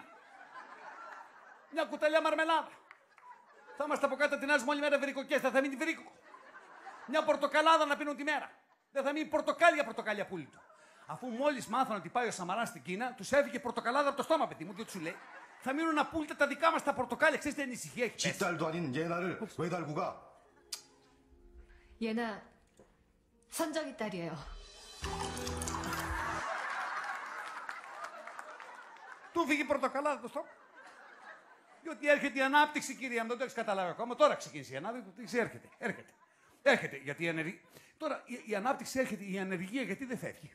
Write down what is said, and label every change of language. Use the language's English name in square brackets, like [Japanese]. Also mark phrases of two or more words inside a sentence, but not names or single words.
[Greek] Μια κουταλιά μαρμελάδα. Θα είμαστε από κάτω την όλη μέρα βερικοκές, θα μείνει βερίκοκο. Μια πορτοκαλάδα να πίνουν τη μέρα. Δεν θα μείνει πορτοκάλια πουλί του. Αφού μόλις μάθαν ότι πάει ο Σαμαράς στην Κίνα, τους έφυγε πορτοκαλάδα από το στόμα, παιδί μου, διότι σου λέει. Θα μείνουν απόλυτα τα δικά μας τα πορτοκάλια. Ξέρεις τι ανησυχία έχει πέσει? [Korean] 뒷달도 아닌 얘나를 왜 달고 가? 얘나 선정이 딸이에요. [Greek] Του φύγει η πορτοκαλάδα το στόμα. Διότι έρχεται η ανάπτυξη, κυρία μου, δεν το έχει καταλάβει ακόμα. Τώρα ξεκίνησε η ανάπτυξη, έρχεται. Γιατί τώρα η ανάπτυξη έρχεται, η ανεργία γιατί δεν φεύγει?